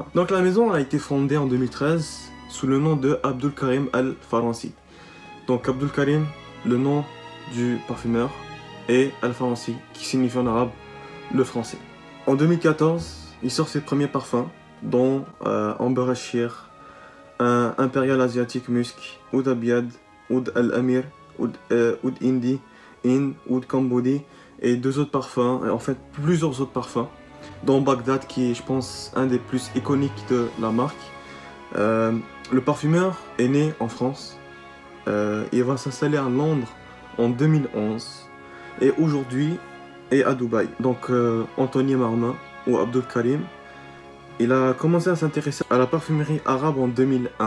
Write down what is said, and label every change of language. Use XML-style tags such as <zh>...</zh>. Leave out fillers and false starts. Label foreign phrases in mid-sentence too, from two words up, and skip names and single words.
<fr>Donc la maison a été fondée en 2013 sous le nom de Abdul Karim Al Faransi. Donc Abdul Karim, le nom du parfumeur, et Al Faransi, qui signifie en arabe le français. En 2014, il sort ses premiers parfums, dont Amber Ashir, un Imperial Asiatique Musk, Oud Abiad, Oud Al-Amir, Oud Indi, Oud Kambodi, et deux autres parfums, et en fait plusieurs autres parfums, dont Bagdad, qui est, je pense, un des plus iconiques de la marque. Le parfumeur est né en France, il va s'installer à Londres en 2011. Et aujourd'hui est à Dubaï. Donc Anthony Marmin ou Abdul Karim, il a commencé à s'intéresser à la parfumerie arabe en 2001.</fr>